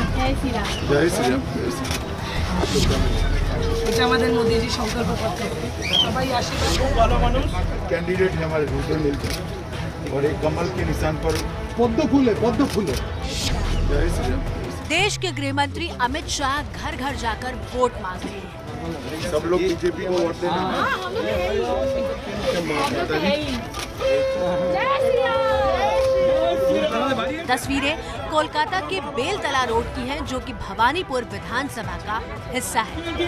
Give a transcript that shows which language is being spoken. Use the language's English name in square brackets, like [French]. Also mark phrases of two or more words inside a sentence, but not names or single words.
[Hindi] जय श्री राम। जय श्री राम। [Bangla] এটা আমাদের মোদিজি সংকল্পপত্র সবাই আশীর্বাদ ভালো মানুষ [Hindi] कैंडिडेट है हमारे दूसरे मिलते और एक कमल के निशान पर पद्म फूल है। जय श्री राम। देश के गृह मंत्री अमित शाह घर घर जाकर वोट मांग रहे हैं। सब लोग बीजेपी को वोट देना। तस्वीरें कोलकाता के बेलतला रोड की हैं, जो कि भवानीपुर विधानसभा का हिस्सा है।